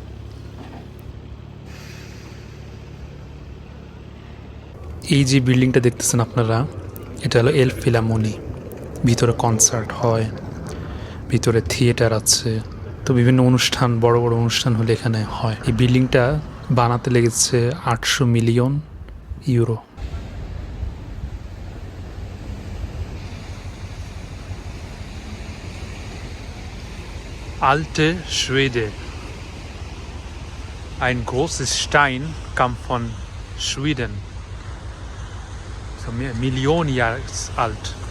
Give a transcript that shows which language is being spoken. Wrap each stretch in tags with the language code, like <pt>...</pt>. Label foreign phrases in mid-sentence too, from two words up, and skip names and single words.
<bn>এই যে বিল্ডিংটা দেখতেছেন আপনারা, এটা হলো এল ফিলামনি। ভিতরে কনসার্ট হয়, ভিতরে থিয়েটার আছে, তো বিভিন্ন অনুষ্ঠান, বড় বড় অনুষ্ঠান হলে এখানে হয়। এই বিল্ডিংটা বানাতে লেগেছে 800</bn> <en>million euro.</en> <de>Alte Schwede. Ein großes Stein kam von Schweden. So Millionen Jahre alt.</de>